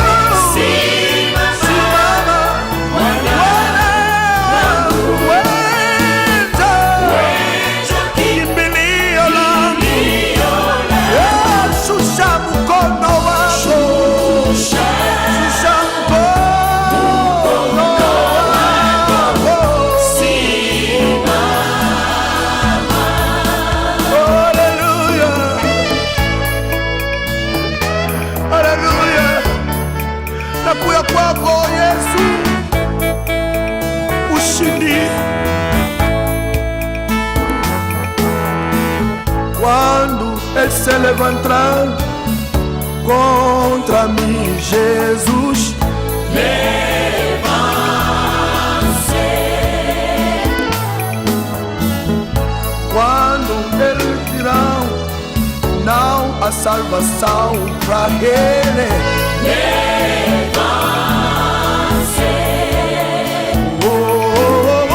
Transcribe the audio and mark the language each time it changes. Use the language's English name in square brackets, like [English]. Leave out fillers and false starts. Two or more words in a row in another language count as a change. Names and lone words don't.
[Swahili] Simama Bwana, wendo, kimbilio langu, shusha mkono wako, shusha mkono wako, haleluya, haleluya, nakuya kwako Yesu, ushindi. [Portuguese] Quando ele se levantar contra mim, Jesus, quando eles dirão não há salvação para ele, oh, oh, oh, oh.